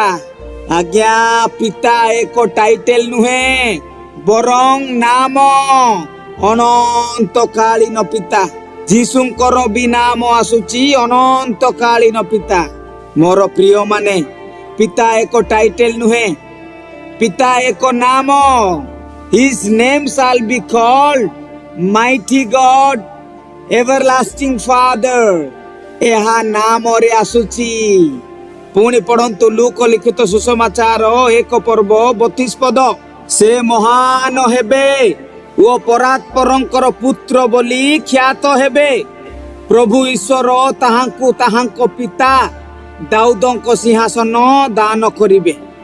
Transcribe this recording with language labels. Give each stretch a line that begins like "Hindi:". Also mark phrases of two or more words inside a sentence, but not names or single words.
Odia: ଆଜ୍ଞା, ପିତା ଏକ ଟାଇଟେଲ ନୁହେଁ, ବରଂ ନାମ, ଅନନ୍ତକାଳୀନ ପିତା। ଯୀଶୁଙ୍କର ବି ନାମ ଆସୁଛି ଅନନ୍ତକାଳୀନ ପିତା। ମୋର ପ୍ରିୟ ମାନେ, ପିତା ଏକ ଟାଇଟେଲ ନୁହେଁ, ପିତା ଏକ ନାମ।
English: His name shall be called Mighty God, Everlasting Father।
Odia: ଏହା ନାମରେ ଆସୁଛି। ପୁଣି ପଢନ୍ତୁ ଲୁକ ଲିଖିତ ସୁସମାଚାର 1 ପର୍ବ 32 ପଦ। ସେ ମହାନ ହେବେ ଓ ପରାତ୍ପରଙ୍କର ପୁତ୍ର ବୋଲି ଖ୍ୟାତ ହେବେ। ପ୍ରଭୁ ଈଶ୍ୱର ତାହାଙ୍କୁ ତାହାଙ୍କ ପିତା ଦାଉଦଙ୍କ ସିଂହାସନ ଦାନ କରିବେ।